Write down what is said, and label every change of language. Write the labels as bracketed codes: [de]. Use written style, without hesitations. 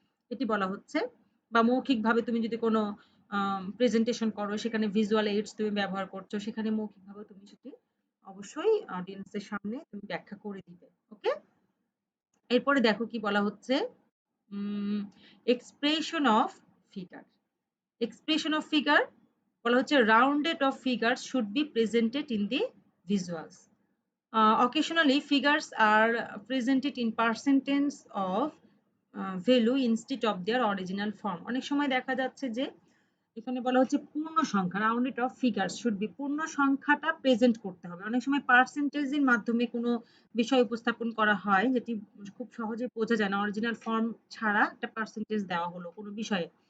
[bn] এটি বলা হচ্ছে বা মৌখিকভাবে তুমি যদি কোনো প্রেজেন্টেশন করো সেখানে ভিজুয়াল এইডস তুমি ব্যবহার করছো সেখানে মৌখিকভাবে তুমি সেটি অবশ্যই অডিয়েন্সের সামনে তুমি ব্যাখ্যা করে দিবে। ওকে? এরপরে দেখো কি বলা হচ্ছে [en] Expression of figure. Expression of figure [bn] বলা হচ্ছে [en] rounded of figures should be presented in the visuals. Occasionally figures are presented in percentage of value instead of their original form. [bn] অনেক সময় দেখা যাচ্ছে যে এখানে বলা হচ্ছে পূর্ণ সংখ্যা [en] rounded off figure should be [bn] পূর্ণ সংখ্যাটা প্রেজেন্ট করতে হবে। অনেক সময় পার্সেন্টেজের মাধ্যমে কোনো বিষয় উপস্থাপন করা হয় যেটি খুব সহজে বোঝা যায় না অরিজিনাল ফর্ম ছাড়া একটা পার্সেন্টেজ দেওয়া হলো কোনো বিষয়ে।